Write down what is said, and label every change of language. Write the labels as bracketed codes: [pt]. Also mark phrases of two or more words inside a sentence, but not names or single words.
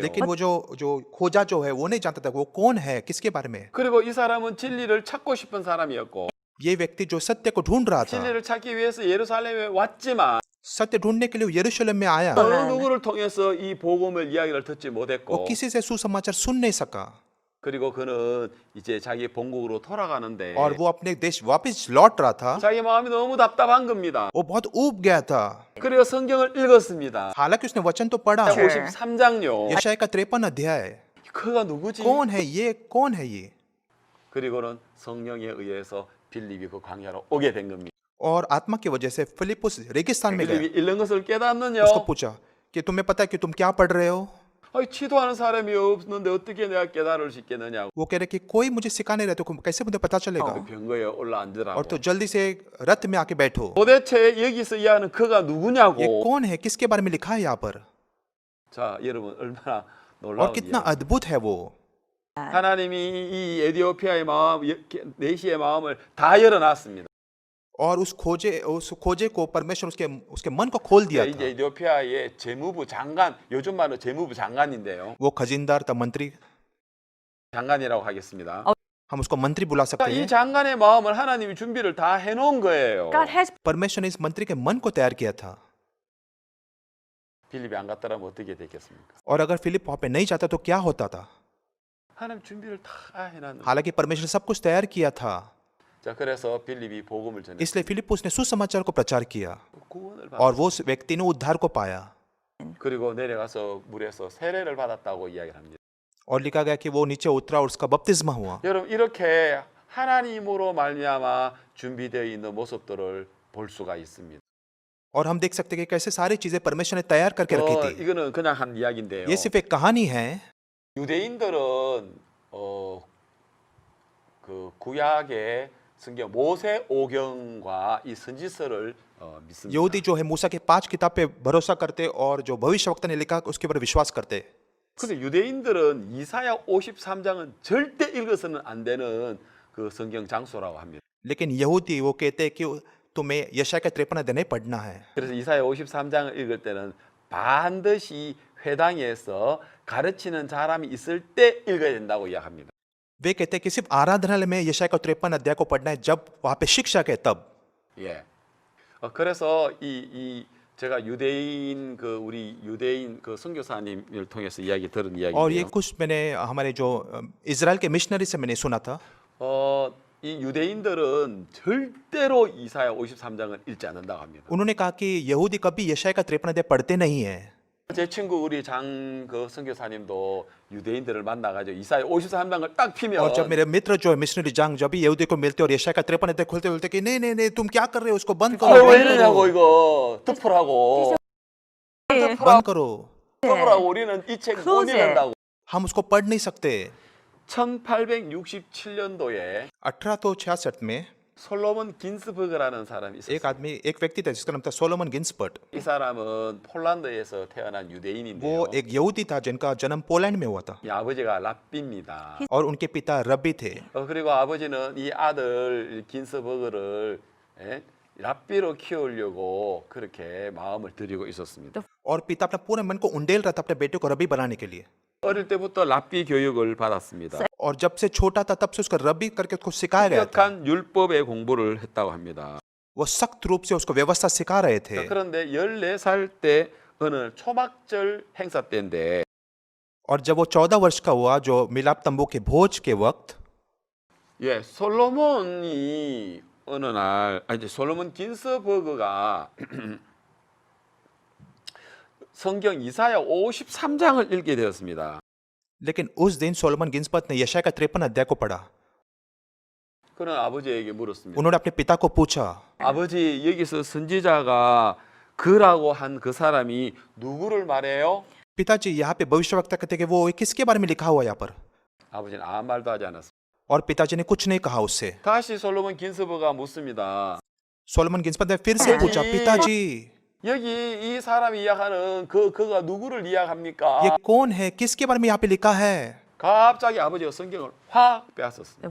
[hi] लेकिन वो जो खोजा जो है वो नहीं जानता था वो कौन है, किसके बारे में। [ko] 그리고 이 사람은 진리를 찾고 싶은 사람이었고 [hi] ये व्यक्ति जो सत्य को ढूंढ रहा था, [ko] 진리를 찾기 위해서 예루살렘에 왔지만 [hi] सत्य ढूंढने के लिए यरूशलेम में आया, [ko] 어느 누구를 통해서 이 복음을 이야기를 듣지 [hi] वो [ko] 못했고 [hi] किसी से सुसमाचार सुन नहीं सका [ko] 그리고 그는 이제 자기 본국으로 돌아가는데 [hi] और वो अपने देश वापस लौट रहा था। [ko] 자기 마음이 너무 답답한 겁니다. [hi] वो बहुत ऊब गया था। [ko] 그리고 성경을 읽었습니다. [hi] हालांकि उसने वचन तो पढ़ा। [ko] 53장요. [hi] यशाया का 53 अध्याय, [ko] 그가 누구지? [hi] कौन है ये, कौन है ये। [ko] 그리고는 성령에 의해서 빌립이 그 광야로 오게 된 겁니다. [hi] और आत्मा की वजह से फिलिप्पुस रेगिस्तान में गया। [ko] 빌립이 읽는 것을 깨닫느냐? [hi] उसको पूछा कि तुम्हें पता है कि तुम क्या पढ़ रहे हो। [ko] 아니, 치도하는 사람이 없는데 어떻게 내가 깨달을 수 있겠느냐? [hi] वो कह रहे कि कोई मुझे सिखाने रहे तो कैसे मुझे पता चलेगा। [ko] 병거에 올라앉으라고. [hi] और तो जल्दी से रथ में आके बैठो। [ko] 도대체 여기서 이야기하는 그가 [hi] ये [ko] 누구냐고? [hi] कौन है, किसके बारे में लिखा है यहाँ पर। [ko] 자, 여러분 얼마나 [hi] और [ko] 놀라운 [hi] कितना [ko] 이야기. [hi] अद्भुत है वो। [ko] 하나님이 이 에티오피아의 마음, 내시의 마음을 다 열어놨습니다. [hi] और उस खोजे को परमेश्वर उसके मन को खोल दिया [ko] 이제 [hi] था। [ko] 에티오피아의 재무부 장관, 요즘 말로 재무부 장관인데요. [hi] वो खजीनदार था, मंत्री, [ko] 장관이라고 하겠습니다. [hi] हम उसको मंत्री बुला सकते [ko] 이 [hi] हैं। [ko] 장관의 마음을 하나님이 준비를 다 해놓은 거예요. [en] God has [hi] परमेश्वर ने इस मंत्री के मन को तैयार किया था। [ko] 빌립이 안 갔더라면 어떻게 됐겠습니까? [hi] और अगर फिलिप वहां पे नहीं जाता तो क्या होता था। [ko] 하나님 준비를 다 해놨는. [hi] हालांकि परमेश्वर ने सब कुछ तैयार किया था। [ko] 자, 그래서 빌립이 복음을 전했어요. [hi] इसलिए फिलिप्पुस ने सुसमाचार को प्रचार किया [ko] 구원을 [hi] और [ko] 받았어요. [hi] वो उस व्यक्ति ने उद्धार को पाया। [ko] 그리고 내려가서 물에서 세례를 받았다고 이야기를 합니다. [hi] और लिखा गया कि वो नीचे उतरा और उसका बपतिस्मा हुआ। [ko] 여러분 이렇게 하나님으로 말미암아 준비되어 있는 모습들을 볼 수가 있습니다. [hi] और हम देख सकते हैं कि कैसे सारी चीजें परमेश्वर ने तैयार करके रखी थी। [ko] 이거는 그냥 한 이야기인데요. [hi] ये सिर्फ एक कहानी है। [ko] 유대인들은 그 구약의 성경 모세 오경과 이 선지서를 믿습니다. [hi] यहूदी जो है मूसा के 5 किताब पे भरोसा करते और जो भविष्यवक्ता ने लिखा उसके ऊपर विश्वास करते। [ko] 근데 유대인들은 이사야 53장은 절대 읽어서는 안 되는 그 성경 장소라고 합니다. [hi] लेकिन यहूदी वो कहते हैं कि तुम्हें यशाया का 53 अध्याय नहीं पढ़ना है। [ko] 그래서 이사야 53장을 읽을 때는 반드시 회당에서 가르치는 사람이 있을 때 읽어야 된다고 이야기합니다. [hi] वे कहते हैं कि सिर्फ आराधनालय में यशाया का 53 अध्याय को पढ़ना है जब वहां पे शिक्षक है तब। [ko] 예. 그래서 제가 유대인 우리 유대인 선교사님을 통해서 이야기 들은 [hi] और ये [ko] 이야기인데요. [hi] कुछ मैंने हमारे जो इजराइल के मिशनरी से मैंने सुना था। [ko] 이 유대인들은 절대로 이사야 53장을 읽지 않는다고 합니다. [hi] उन्होंने कहा कि यहूदी कभी यशाया का 53 अध्याय पढ़ते नहीं है। [ko] 제 친구 우리 선교사님도 유대인들을 만나가지고 이사야 53장을 딱 피면 [hi] और जब मेरे मित्र जो है मिशनरी जंग जब भी यहूदी को मिलते और यशाया का 53 अध्याय खोलते बोलते कि नहीं नहीं नहीं तुम क्या कर रहे हो, उसको बंद करो, [ko] 왜 [hi] बंद [ko] 이러냐고 [hi] करो, [ko] 이거 덮으라고 [hi] बंद करो। [ko] 덮으라고 우리는 이 책 못 [en] Close it. [ko] 읽는다고. [hi] हम उसको पढ़ नहीं सकते। [ko] 1867년도에 [hi] 1866 में [ko] 솔로몬 긴스버그라는 사람이 있었어요. [hi] एक व्यक्ति था जिसका नाम था सोलोमन गिन्सबर्ट। [ko] 이 사람은 폴란드에서 태어난 [hi] वो [ko] 유대인인데요. [hi] एक यहूदी था जिनका जन्म पोलैंड में हुआ था [ko] 이 아버지가 랍비입니다. [hi] और उनके पिता रब्बी थे। [ko] 그리고 아버지는 이 아들 긴스버그를 랍비로 키우려고 그렇게 마음을 들이고 있었습니다. [hi] और पिता अपना पूरे मन को उंडेल रहा था अपने बेटे को रबी बनाने के लिए। [ko] 어릴 때부터 랍비 교육을 받았습니다. [hi] और जब से छोटा था तब से उसको रबी करके उसको सिखाया गया था। [ko] 엄격한 율법의 공부를 했다고 합니다. [hi] वो सख्त रूप से उसको व्यवस्था सिखा रहे थे। [ko] 자, 그런데 14살 때 어느 초막절 행사 때인데 [hi] और जब वो 14 वर्ष का हुआ जो मिलाप तंबू के भोज के वक्त [ko] 예, 솔로몬이 어느 날 이제 솔로몬 긴스버그가 성경 이사야 53장을 읽게 되었습니다. [hi] लेकिन उस दिन सोलोमन गिन्सबर्ग ने यशाया का 53 अध्याय को पढ़ा। [ko] 그는 아버지에게 물었습니다. [hi] उन्होंने अपने पिता को पूछा, [ko] 아버지, 여기서 선지자가 그라고 한 그 사람이 누구를 말해요? [hi] पिताजी यहाँ पे भविष्यवक्ता कहते कि वो किसके बारे में लिखा हुआ है यहाँ पर? [ko] 아버지는 아무 말도 하지 않았습니다. [hi] और पिताजी ने कुछ नहीं कहा उससे। [ko] 다시 솔로몬 긴스버그가 묻습니다. [hi] सोलोमन गिन्सबर्ग ने फिर से पूछा, पिताजी [ko] 여기 이 사람이 이야기하는 그가 누구를 이야기합니까? [hi] ये कौन है, किसके बारे में यहाँ पे लिखा है? [ko] 갑자기 아버지가 성경을 확 빼앗았습니다.